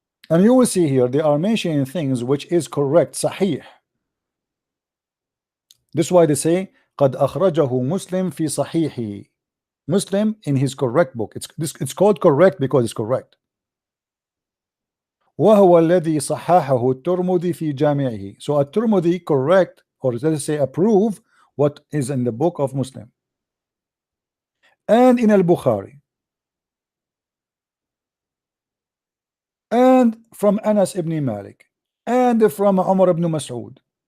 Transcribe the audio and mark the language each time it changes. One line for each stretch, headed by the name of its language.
English: And you will see here, they are mentioning things which is correct, sahih. This is why they say,
Arabic: قَدْ أَخْرَجَهُ مُسْلِمْ فِي صَحِيحِهِ.
English: Muslim in his correct book. It's called correct because it's correct.
Arabic: وهو الذي صححه الترمذي في جامعه.
English: So الترمذي correct, or let's say approve what is in the book of Muslim. And in Al-Bukhari. And from Anas ibn Malik. And from Umar ibn Mas'ud.